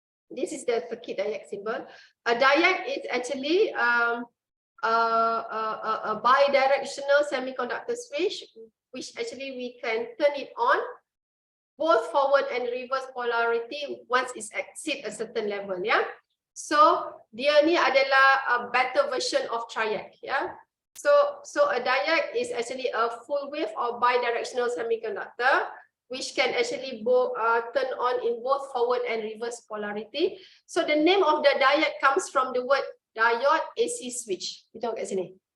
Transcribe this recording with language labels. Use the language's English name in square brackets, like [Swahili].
[English] This is the circuit diag symbol. A diag is actually a bidirectional semiconductor switch, which actually we can turn it on both forward and reverse polarity once it exceed a certain level. Yeah. So [Malay] dia ni adalah [English] a better version of triac. Yeah. So a diag is actually a full wave or bidirectional semiconductor, which can actually turn on in both forward and reverse polarity. So the name of the diag comes from the word diode AC switch. [Malay] Kita tengok kat sini.